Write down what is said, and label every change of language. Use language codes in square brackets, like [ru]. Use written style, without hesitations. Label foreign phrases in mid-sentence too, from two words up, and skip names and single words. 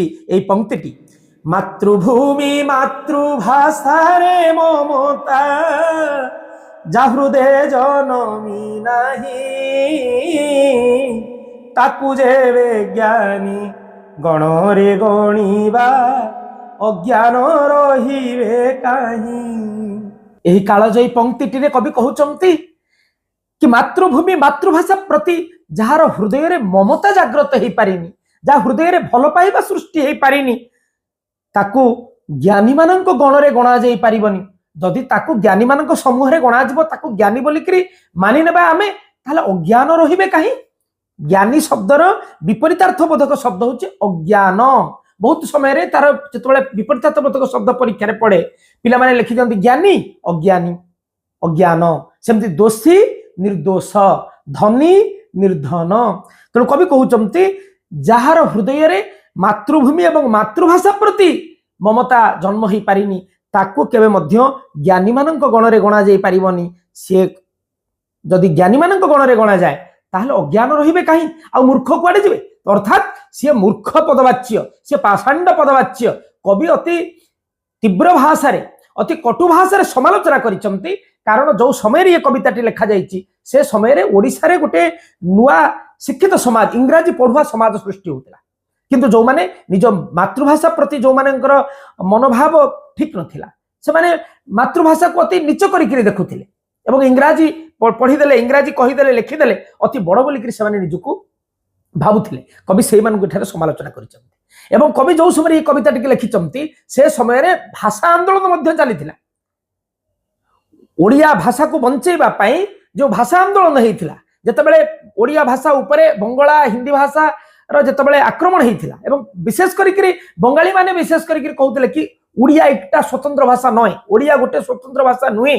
[or] ଏଇ ପଂକ୍ତିଟି ମାତୃଭୂମି ମାତୃଭାଷା ରେ ମମତା ଯା ହୃଦୟ ଜନମି ନାହିଁ ତାକୁ ଯେବେ ଜ୍ଞାନୀ ଗଣରେ ଗଣିବା ଅଜ୍ଞାନ ରହିବେ କାହିଁ। ଏହି କାଳଜୟୀ ପଂକ୍ତିଟି ରେ କବି କହୁଛନ୍ତି କି ମାତୃଭୂମି ମାତୃଭାଷା ପ୍ରତି ଯାର ହୃଦୟ ରେ ମମତା ଜାଗ୍ରତ ହୋଇ ପାରିନି, ଯାହା ହୃଦୟ ରେ ଭଲ ପାଇବା ସୃଷ୍ଟି ହୋଇ ପାରିନି ତାକୁ ଜ୍ଞାନୀ ମାନଙ୍କ ଗଣ ରେ ଗଣା ଯାଇ ପାରିବନି। ଯଦି ତାକୁ ଜ୍ଞାନୀ ମାନଙ୍କ ସମୂହ ରେ ଗଣା ଯିବ ତାକୁ ଜ୍ଞାନୀ ବୋଲିକରି ମାନି ନେବା ଆମେ ତାହେଲେ ଅଜ୍ଞାନ ରହିବେ କାହିଁ। ଜ୍ଞାନୀ ଶବ୍ଦର ବିପରୀତାର୍ଥବୋଧକ ଶବ୍ଦ ହେଉଛି ଅଜ୍ଞାନ। ବହୁତ ସମୟ ରେ ତାର ଯେତେବେଳେ ବିପରୀତାର୍ଥବୋଧକ ଶବ୍ଦ ପରୀକ୍ଷା ରେ ପଡ଼େ ପିଲା ମାନେ ଲେଖି ଦିଅନ୍ତି ଜ୍ଞାନୀ ଅଜ୍ଞାନୀ ଅଜ୍ଞାନ, ସେମିତି ଦୋଷୀ ନିର୍ଦୋଷ, ଧନୀ ନିର୍ଧନ। ତେଣୁ କବି କହୁଛନ୍ତି ଯାର ହୃଦୟ ରେ ମାତୃଭୂମି ଏବଂ ମାତୃଭାଷା ପ୍ରତି ମମତା ଜନ୍ମ ହୋଇ ପାରିନି ତାକୁ କେବେ ମଧ୍ୟ ଜ୍ଞାନୀ ମାନଙ୍କ ଗଣ ରେ ଗଣା ଯାଇ ପାରିବନି। ସେ ଯଦି ଜ୍ଞାନୀ ମାନଙ୍କ ଗଣ ରେ ଗଣା ଯାଏ ତାହେଲେ ଅଜ୍ଞାନ ରହିବେ କାହିଁ, ଆଉ ମୂର୍ଖ କୁଆଡେ ଯିବେ। ଅର୍ଥାତ ସେ ମୂର୍ଖ ପଦବାଚ୍ୟ, ସେ ପାଷଣ୍ଡ ପଦବାଚ୍ୟ। କବି ଅତି ତୀବ୍ର ଭାଷା ରେ ଅତି କଟୁ ଭାଷା ରେ ସମାଲୋଚନା କରିଛନ୍ତି। କାରଣ ଯୋଉ ସମୟ ରେ ଏ କବିତାଟି ଲେଖା ଯାଇଛି ସେ ସମୟ ରେ ଓଡ଼ିଶା ରେ ଗୋଟେ ନୂଆ ଶିକ୍ଷିତ ସମାଜ ଇଂରାଜୀ ପଢ଼ୁଆ ସମାଜ ସୃଷ୍ଟି ହୋଇଥିଲା। କିନ୍ତୁ ଯୋଉ ମାନେ ନିଜ ମାତୃଭାଷା ପ୍ରତି ଯୋଉ ମାନଙ୍କର ମନୋଭାବ ଠିକ ନଥିଲା ସେ ମାନେ ମାତୃଭାଷା କୁ ଅତି ନୀଚ କରିକରି ଦେଖୁଥିଲେ ଏବଂ ଇଂରାଜୀ ପଢ଼ିଦେଲେ, ଇଂରାଜୀ କହିଦେଲେ, ଲେଖିଦେଲେ ଅତି ବଡ଼ ବୋଲିକରି ସେ ମାନେ ନିଜକୁ ଭାବୁଥିଲେ। କବି ସେଇ ମାନଙ୍କୁ ଏଠାରେ ସମାଲୋଚନା କରିଛନ୍ତି ଏବଂ କବି ଯୋଉ ସମୟ ଏ କବିତାଟି ଲେଖିଛନ୍ତି ସେ ସମୟ ରେ ଭାଷା ଆନ୍ଦୋଳନ ମଧ୍ୟ ଚାଲିଥିଲା। ଓଡ଼ିଆ ଭାଷା କୁ ବଞ୍ଚେଇବା ପାଇଁ ଯୋଉ ଭାଷା ଆନ୍ଦୋଳନ ହୋଇଥିଲା, ଯେତେବେଳେ ଓଡ଼ିଆ ଭାଷା ଉପରେ ବଙ୍ଗଳା ହିନ୍ଦୀ ଭାଷା ର ଯେତେବେଳେ ଆକ୍ରମଣ ହୋଇଥିଲା ଏବଂ ବିଶେଷ କରିକରି ବଙ୍ଗାଳୀ ମାନେ ବିଶେଷ କରିକରି କହୁଥିଲେ କି ଓଡ଼ିଆ ଏକଟା ସ୍ୱତନ୍ତ୍ର ଭାଷା ନୟ, ଓଡ଼ିଆ ଗୋଟେ ସ୍ୱତନ୍ତ୍ର ଭାଷା ନୁହେଁ।